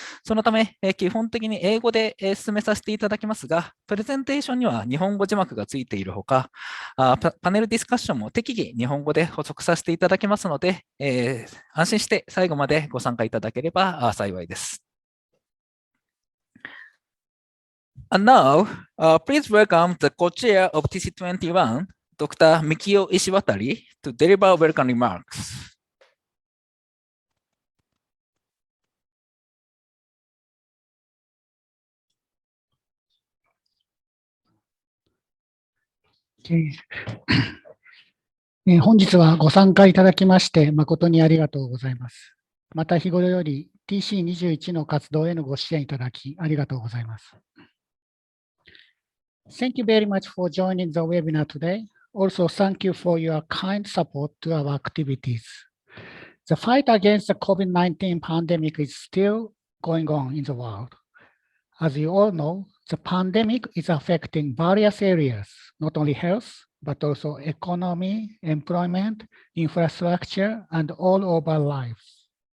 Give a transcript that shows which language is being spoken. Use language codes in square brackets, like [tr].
[ja] そのため、基本的に英語で進めさせていただきますが、プレゼンテーションには日本語字幕がついているほか、パネルディスカッションも適宜日本語で補足させていただきますので、安心して最後までご参加いただければ幸いです。 [en] And now, please welcome the co-chair of TC21, Dr. Mikio Ishiwatari, to deliver welcome remarks. [ja] 本日はご参加いただきまして誠にありがとうございます。また日頃より TC21 の活動へのご支援いただきありがとうございます。 [en] Thank you very much for joining the webinar today. Also, thank you for your kind support to our activities. The fight against the COVID-19 pandemic is still going on in the world. As you all know, the pandemic is affecting various areas, not only health, but also economy, employment, infrastructure, and all over lives.